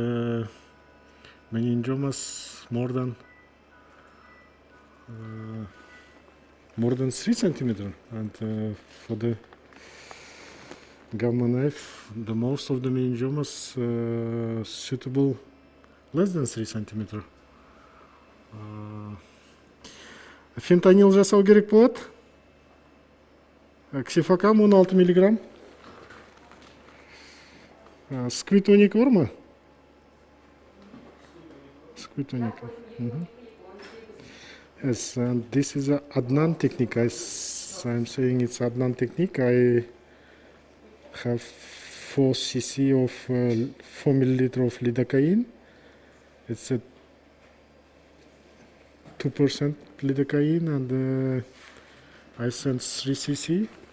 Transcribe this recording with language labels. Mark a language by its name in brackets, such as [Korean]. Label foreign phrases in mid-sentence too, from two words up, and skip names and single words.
[English] meningiomas more than 3 centimeter, and for the gamma knife, the most of the meningiomas suitable less than 3 centimeter. [Kazakh] Фентанил жасау керек болады. Ксифокам 16 миллиграмм. Сквитоник бар ма? Сквитоник. [English] Yes, and this is a Adnan technique. I'm saying it's Adnan technique. I have 4 cc of 4 milliliter of lidocaine. It's a 2% lidocaine, and I sent 3 cc.